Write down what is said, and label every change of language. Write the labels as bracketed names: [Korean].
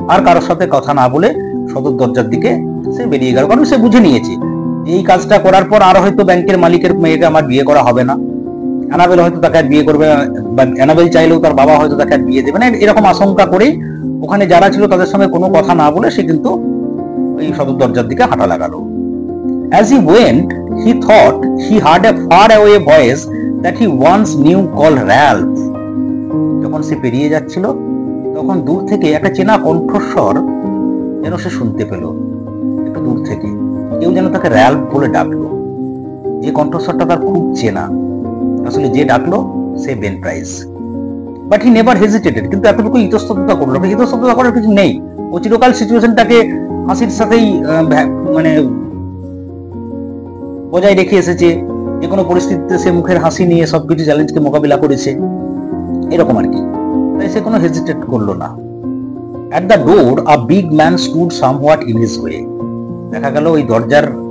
[Bangla] আর কারোর সাথে কথা না বলে সদর দরজার দিকে সে বেরিয়ে গেল, কারণ সে বুঝে নিয়েছে এই কাজটা করার পর আর হয়তো ব্যাংকের মালিকের মেয়েকে আমার বিয়ে করা হবে না, অ্যানাবেল হয়তো তাকে আর বিয়ে করবে, বা অ্যানাবেল চাইলেও তার বাবা হয়তো তাকে আর বিয়ে দেবে না, এরকম আশঙ্কা করেই ওখানে যারা ছিল তাদের সঙ্গে কোনো কথা না বলে সে কিন্তু ওই সদর দরজার দিকে হাঁটা লাগালো। [English] As he went, he thought he heard a far away voice that he once knew called Ralph. [Bangla] যখন সে পেরিয়ে যাচ্ছিল তখন দূর থেকে একটা চেনা কণ্ঠস্বর যেন সে শুনতে পেল, একটু দূর থেকে কেউ যেন তাকে র্যাল্ফ বলে ডাকলো, যে কণ্ঠস্বরটা তার খুব চেনা। আসলে যে ডাকলো সে Ben price. [English] but he never hesitated, [Bangla] কিন্তু এতটুকু ইতস্ততা করলো, ইতস্ততা করার কিছু নেই, ও চিরকাল সিচুয়েশনটাকে হাসির সাথেই মানে বজায় রেখে এসেছে, যে কোনো পরিস্থিতিতে সে মুখের হাসি নিয়ে সবকিছু চ্যালেঞ্জকে মোকাবিলা করেছে, এরকম আর কি, তাই সে কোনো হেজিটেট করলো না। [English] At the door a big man stood somewhat in his way. [Bangla] দেখা গেল ওই দরজার